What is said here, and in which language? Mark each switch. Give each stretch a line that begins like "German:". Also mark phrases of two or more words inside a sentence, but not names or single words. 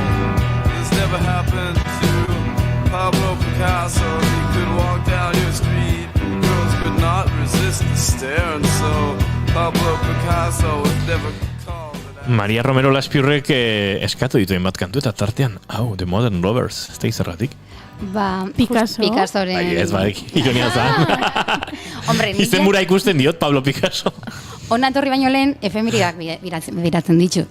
English: This never happened to Pablo Picasso. He could walk down your street and girls could not resist the stare, and so Pablo Picasso was never called an asshole.
Basque: Maria Romero Laspiurrek eskatu dituen bat kantu eta tartean, The Modern Lovers, ez da izerratik? Picassoren. Ez ikonia zan. Hombre, izenbura ikusten diot Pablo Picasso. Ona etorri baino lehen, efemeridak biratzen ditut.